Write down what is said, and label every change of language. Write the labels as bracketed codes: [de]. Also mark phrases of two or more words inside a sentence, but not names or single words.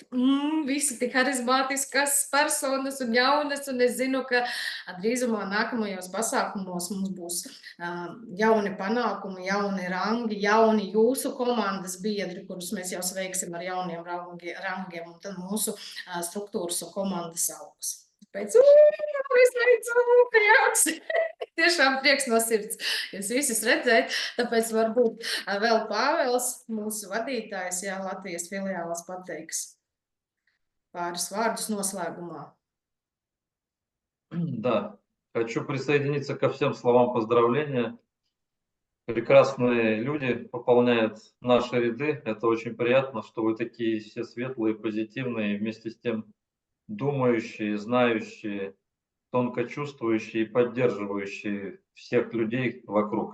[lv] Visi tik harizmātiskas personas un jaunas, un es zinu, ka drīzumā nākamajos pasākumos mums būs jauni panākumi, jauni rangi, jauni jūsu komandas biedri, kurus mēs jau sveiksim ar jauniem rangiem, un tad mūsu struktūras un komandas augs. Pēc prieks! tiešām prieks no sirds jūs visus redzēt. Tāpēc varbūt vēl Pāvels, mūsu vadītājs, jā, Latvijas filiālas pateiks pāris vārdus noslēgumā. [ru] Да, хочу присоединиться ко всем словам поздравления. Прекрасные люди пополняют наши ряды. Это очень приятно, что вы такие все светлые, позитивные, вместе с тем думающие, знающие, тонко чувствующие и поддерживающие всех людей вокруг.